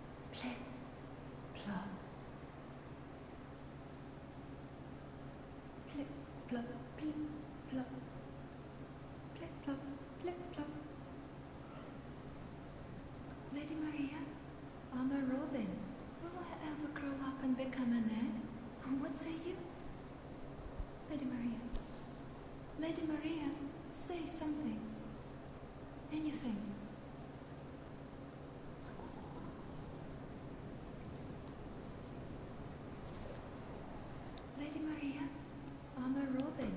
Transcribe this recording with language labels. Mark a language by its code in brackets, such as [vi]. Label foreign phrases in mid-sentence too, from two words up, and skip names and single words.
[en] Plip, plop. Plip, plop, plip, plop. Plip, plop, plip, plop. Lady Maria, I'm a robin. Will I ever grow up and become an egg? What say you? Lady Maria. Lady Maria, say something. Anything. Lady Maria, I'm a robin.